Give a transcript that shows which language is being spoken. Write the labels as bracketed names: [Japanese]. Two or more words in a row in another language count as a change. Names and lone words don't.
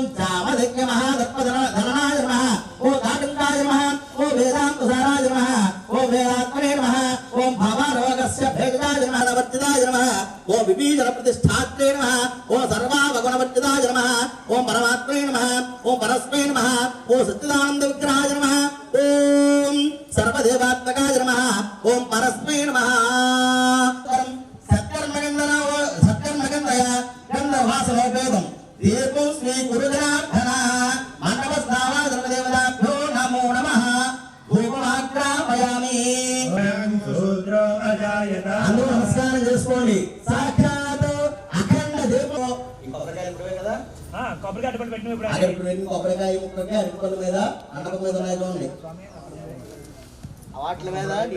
[Sanskrit] चामधज्ञ महादर्पधरणाय नमः ओम काकण्डाय नमः ओम वेदान्तसाराय नमः ओम वेदात्मने नमः ओम भावारोगस्य भेदाय नमः नवर्तिताय नमः ओम विभीषण प्रतिष्ठात्रे नमः ओम सर्वावगुणवर्जिताय नमः ओम परमात्मने नमः ओम परस्मै नमः ओम सच्चिदानंद विग्रहाय नमः ओम सर्वदेवात्मकाय नमः ओम परस्मै नमः सत्कर्मगन्धय गन्धवासलोपेदं दीपं श्री गुरुजनार्दन मानवस्नावादर्मदेवताभ्यो नमो नमः धूपमाग्रापयामि [Telugu] అందరూ నమస్కారం చేసుకోండి సాక్షాత్ అఖండ దీపం కొబ్బరికాయ ఇప్పుడే కదా కొబ్బరికాయ అడ్డుపడి పెట్టిన ఇప్పుడు కొబ్బరికాయ ముక్కకి అరటిపళ్ళ మీద మండపం మీద ఉన్నాయి చూడండి వాటి మీద